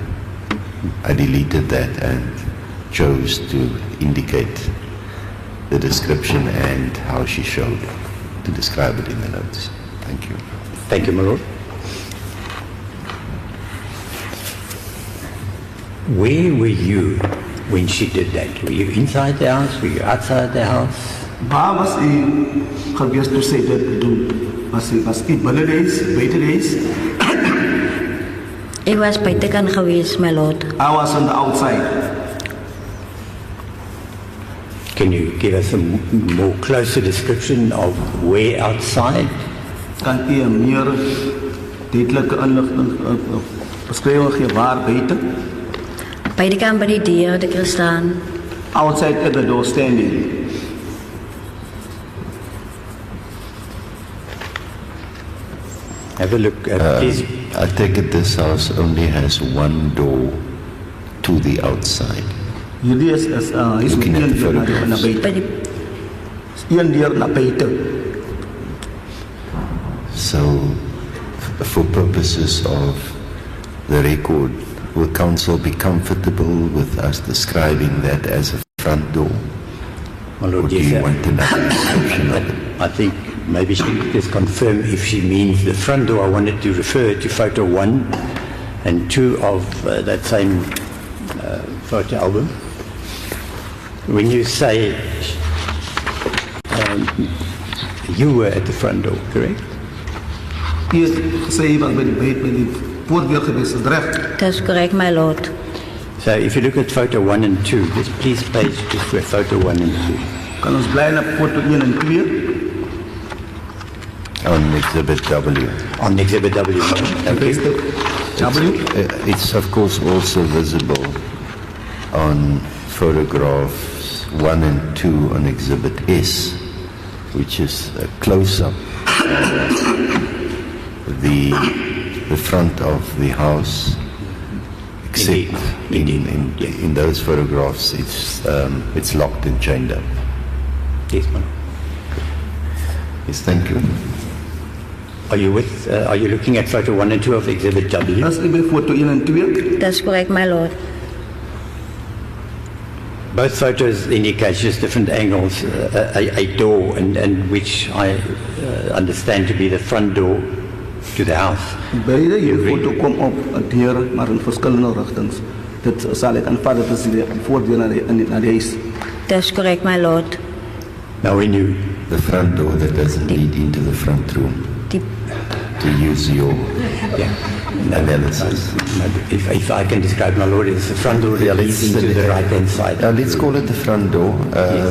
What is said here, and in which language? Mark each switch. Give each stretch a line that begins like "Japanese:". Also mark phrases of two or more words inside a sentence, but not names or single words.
English: I deleted that and chose to indicate the description and how she showed to describe it in the notes. Thank you. Thank you, my lord. Where were you when she did that? Were you inside the house? Were you outside the house?
Afrikaans: Waar was u geweest toe sy dit doen? Was u binne die huis, buite die huis? Ek was buitekant geweest,
English: my lord. I was on the outside. Can you give us a more closer description of where outside?
Afrikaans: Kan u 'n meer duidelike inligting beskrywing gee waar buite? Buitekant by die deur het ek gestaan.
English: Outside at the door standing. Have a look at please. I take it this house only has one door to the outside.
Afrikaans: Hierdie is
English: Looking at the
Afrikaans: een deur na
English: photographs.
Afrikaans: buite. By die, Een deur na buite.
English: So, for purposes of the record, will council be comfortable with us describing that as a front door? My Or Lord, do yes, you want another description of it? I think maybe she could just confirm if she means the front door. I wanted to refer to photo 1 and 2 of that same photo album. When you say you were at the front door, correct?
Afrikaans: U het gesê u was by die voordeur geweest, is reg? dat is
English: correct, my lord. So if you look at photo 1 and 2, just please page just for photo 1 and 2.
Afrikaans: Kan ons bly na foto 1 en 2?
English: On Exhibit W. On Exhibit W. Thank you. W? It's of course also visible on photographs 1 and 2 on Exhibit S, which is a close-up of the front of the house. Except in those photographs, it's locked and chained up. Yes, ma'am. Yes, thank you. Are you looking at photo 1 and 2 of Exhibit W?
Afrikaans: As u by foto 1 en 2? Dat is
English: correct, my lord. Both photos indicate just different angles, a door, and which I understand to be the front door to the house.
Afrikaans: Beide hierdie foto kom op 'n deur, maar in verskillende rigtings. Dit sal ek aanvaar dat is die voordeur na die huis. Dat is
English: correct, my lord. Now when you, The front door that doesn't lead into the front room,
Afrikaans: Die,
English: to use your yeah, analysis. if I can describe, my lord, it's the front door that leads into the right-hand side. Let's call it the front door. Yes.